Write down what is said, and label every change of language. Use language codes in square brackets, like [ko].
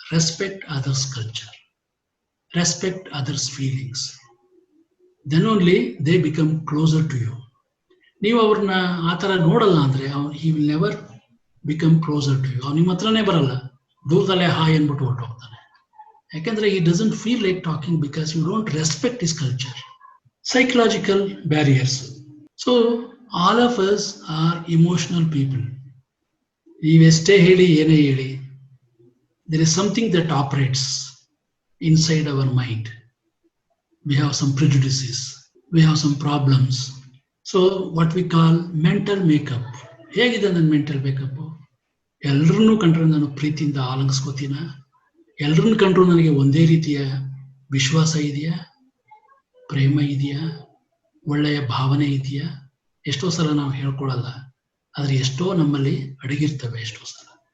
[en] Respect others culture, respect others feelings, then only they become closer to you. [kn] ನೀವು ಅವ್ರನ್ನ ಆ ಥರ ನೋಡಲ್ಲ ಅಂದರೆ [en] He will never become closer to you. [kn] ಅವ್ನು ನಿಮ್ಮ ಹತ್ರನೇ ಬರಲ್ಲ, ದೂರದಲ್ಲೇ ಹಾಯ್ ಅಂದ್ಬಿಟ್ಟು ಹೊರಟೋಗ್ತಾನೆ. [en] ಯಾಕೆಂದ್ರೆ he doesn't feel like talking because you don't respect his culture. Psychological barriers. So all of us are emotional people. [kn] ನೀವೆಷ್ಟೇ ಹೇಳಿ, ಏನೇ ಹೇಳಿ, [en] there is something that operates inside our mind. We have some prejudices, we have some problems. So what we call mental makeup. [kn] ಹೇಗಿದೆ ನನ್ನ mental makeup? ಎಲ್ಲರನ್ನೂ ಕಂಡ್ರೆ ನಾನು ಪ್ರೀತಿಯಿಂದ ಆಲಂಗಿಸ್ಕೋತೀನ? ಎಲ್ಲರನ್ನ ಕಂಡ್ರು ನನಗೆ ಒಂದೇ ರೀತಿಯ ವಿಶ್ವಾಸ ಇದೆಯಾ, ಪ್ರೇಮ ಇದೆಯಾ, ಒಳ್ಳೆಯ ಭಾವನೆ ಇದೆಯಾ? ಎಷ್ಟೋ ಸಲ ನಾವು ಹೇಳ್ಕೊಳಲ್ಲ, ಆದರೆ ಎಷ್ಟೋ ನಮ್ಮಲ್ಲಿ ಅಡಗಿರ್ತವೆ ಎಷ್ಟೋ ಸಲ.